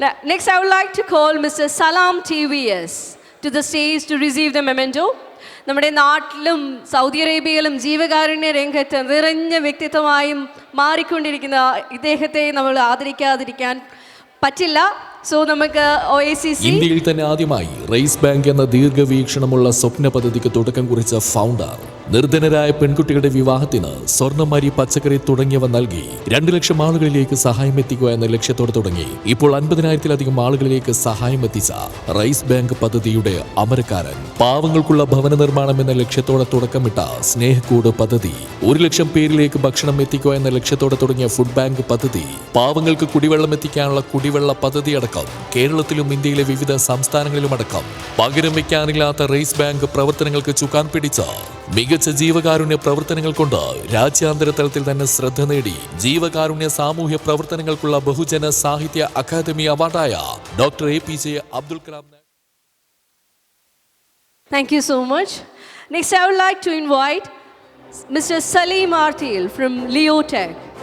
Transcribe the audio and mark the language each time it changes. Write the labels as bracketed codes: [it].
[en] Next, I would like to call Mr. Salam TVS to the stage to receive the memento. [ml] നമ്മുടെ നാട്ടിലും Saudi അറേബ്യയിലും ജീവകാരുണ്യ രംഗത്ത് നിറഞ്ഞ വ്യക്തിത്വമായും മാറിക്കൊണ്ടിരിക്കുന്ന ഇദ്ദേഹത്തെ നമ്മൾ ആദരിക്കാതിരിക്കാൻ പറ്റില്ല. സോ നമുക്ക് OACC ഇന്ത്യയിൽ തന്നെ ആദ്യമായി റൈസ് ബാങ്ക് എന്ന ദീർഘവീക്ഷണമുള്ള സ്വപ്ന പദ്ധതിക്ക് തുടക്കം കുറിച്ച ഫൗണ്ടർ നിർധനരായ പെൺകുട്ടികളുടെ വിവാഹത്തിന് സ്വർണ്ണമരി, പച്ചക്കറി തുടങ്ങിയവ നൽകി 2 ലക്ഷം ആളുകളിലേക്ക് സഹായം എത്തിക്കുക എന്ന ലക്ഷ്യത്തോടെ തുടങ്ങി ഇപ്പോൾ 50,000-ലധികം ആളുകളിലേക്ക് സഹായം എത്തിച്ച റൈസ് ബാങ്ക് പദ്ധതിയുടെ അമരക്കാരൻ. പാവങ്ങൾക്കുള്ള ഭവന നിർമ്മാണം എന്ന ലക്ഷ്യത്തോടെ തുടക്കമിട്ട സ്നേഹക്കൂട് പദ്ധതി, 1 ലക്ഷം പേരിലേക്ക് ഭക്ഷണം എത്തിക്കുക എന്ന ലക്ഷ്യത്തോടെ തുടങ്ങിയ ഫുഡ് ബാങ്ക് പദ്ധതി, പാവങ്ങൾക്ക് കുടിവെള്ളം എത്തിക്കാനുള്ള കുടിവെള്ള പദ്ധതി അടക്കം കേരളത്തിലും ഇന്ത്യയിലെ വിവിധ സംസ്ഥാനങ്ങളിലുമടക്കം പകരം വയ്ക്കാനില്ലാത്ത റൈസ് ബാങ്ക് പ്രവർത്തനങ്ങൾക്ക് ചുക്കാൻ പിടിച്ച മികച്ച ജീവകാരുണ്യ പ്രവർത്തനങ്ങൾ കൊണ്ട് രാജ്യാന്തര തലത്തിൽ തന്നെ ശ്രദ്ധ നേടി ജീവകാരുണ്യ സാമൂഹ്യ പ്രവർത്തനങ്ങൾക്കുള്ള ബഹുജന സാഹിത്യ academy അവാർഡായ doctor APJ Abdul Kalam. [en] Thank you so much. Next, I would like to invite Mr. Salim Artil from Leotech.